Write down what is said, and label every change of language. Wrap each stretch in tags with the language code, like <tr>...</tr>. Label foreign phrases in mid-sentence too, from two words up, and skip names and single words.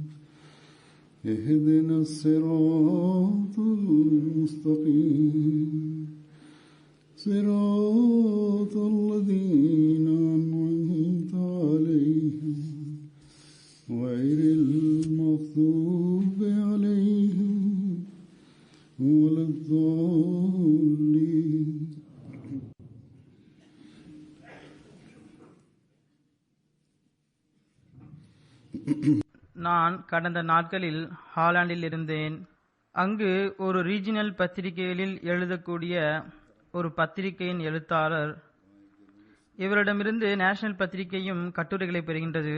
<ar>اهدنا الصراط المستقيم صراط الذين أنعمت عليهم غير المغضوب عليهم ولا الضالين.</ar> <ta>நான் கடந்த நாட்களில் ஹாலாந்தில் இருந்தேன். அங்கு ஒரு ரீஜினல் பத்திரிகைகளில் எழுதக்கூடிய ஒரு பத்திரிகையின் எழுத்தாளர், இவரிடமிருந்து நேஷனல் பத்திரிகையும் கட்டுரைகளை பெறுகின்றது.</ta>